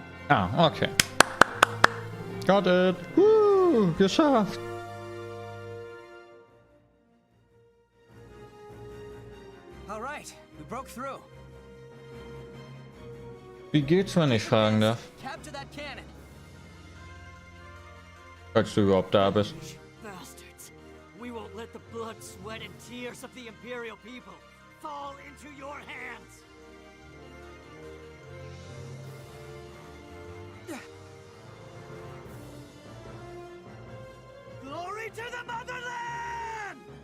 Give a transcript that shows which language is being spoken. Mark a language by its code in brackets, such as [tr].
[en] Ah, okay. Got it. Woo, [de] geschafft. [en] All right, we broke through. [de] Wie geht's, wenn ich fragen darf? [en] Capture that cannon. [de] Falls du überhaupt da bist. [en] Bastards. We won't let the blood, sweat, and tears of the Imperial people fall into your hands. Glory to the motherland!